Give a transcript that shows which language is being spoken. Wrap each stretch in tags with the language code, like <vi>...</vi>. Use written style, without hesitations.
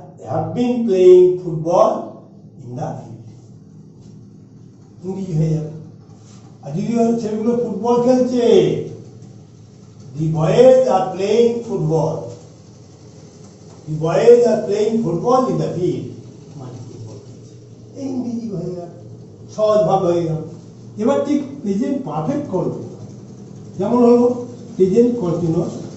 <en>have been playing football in the field.</en> <bn>ইংরেজি হয়ে যাবে। আর যদি ছেলেগুলো ফুটবল খেলছে,</bn> <en>the boys are playing football. The boys are playing football in the field.</en> <bn>মানে ফুটবল খেলছে, এই ইংরেজি হয়ে গেল, সহজভাবে হয়ে গেল। এবার ঠিক প্রেজেন্ট পারফেক্ট করবে, যেমন হলো প্রেজেন্ট কন্টিনিউয়াস।</bn>